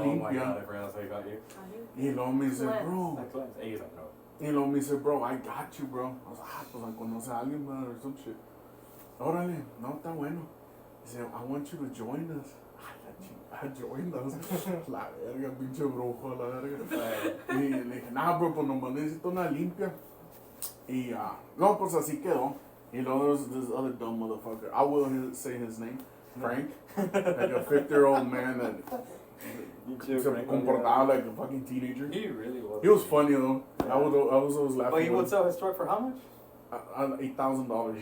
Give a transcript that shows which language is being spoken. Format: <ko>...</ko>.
<en>Oh my god, I forgot that's how he got you.</en> <es>Y luego me dice, bro.</es> <en>He's like, no.</en> <es>Y luego me dice,</es> <en>bro, I got you, bro. I was like,</en> <es>pues conoce a alguien,</es> <en>man, or some shit.</en> <es>Órale, no, está bueno.</es> <en>He said, I want you to join us. I joined us.</en> <es>La verga, pinche brujo, la verga. Y le dije, nah, bro, pues nomás necesito una limpia. Y, no, pues así quedó. Y luego</es> <en>there was this other dumb motherfucker. I will say his name. Frank. Like a 50-year-old man that</en> <es>se comportaba</es> <en>like a fucking teenager. He really was. He was funny though. Yeah. I was always laughing. But he would sell his truck for how much? $8,000.</en>